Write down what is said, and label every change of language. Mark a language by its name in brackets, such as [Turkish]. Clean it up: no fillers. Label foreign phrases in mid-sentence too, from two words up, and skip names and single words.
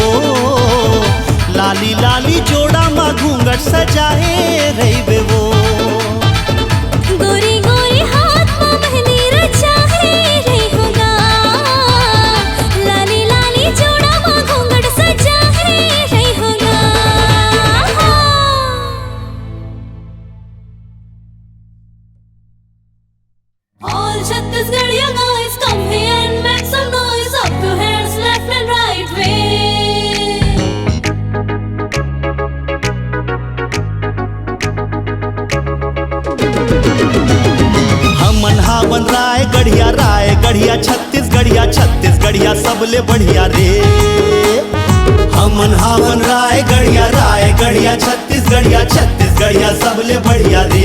[Chhattisgarhi] लाली लाली जोड़ा में घूंघट सजाए रही बे वो। गोरी गोरी हाथ में मेहंदी रचाए रही होगा, लाली लाली जोड़ा में घूंघट सजाए रही होगा। [English] All Chhattisgarh guys, come here and make some noise. Up your hands, left and right way. [Chhattisgarhi] हमन हावन राय गढ़िया छत्तीसगढ़िया सबले बढ़िया रे। हमन हावन राय गढ़िया छत्तीसगढ़िया सबले बढ़िया रे।